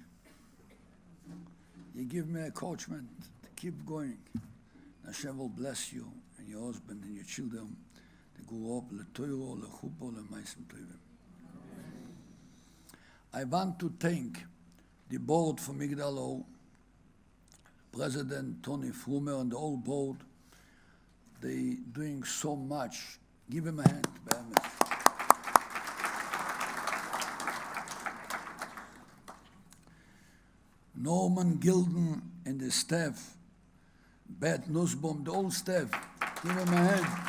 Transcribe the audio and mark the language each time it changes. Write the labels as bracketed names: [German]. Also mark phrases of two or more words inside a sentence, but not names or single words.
[English] You give me encouragement to keep going. Hashem will bless you and your husband and your children to grow up [Hebrew] לתורה, לחופה, למעשים טובים. [English] I want to thank the board for Migdal Ohr, President Tony Frumer and the whole board. They doing so much. Give him a hand, Behemoth. Norman Gilden and the staff, Bert Nussbaum, the whole staff, give him a hand.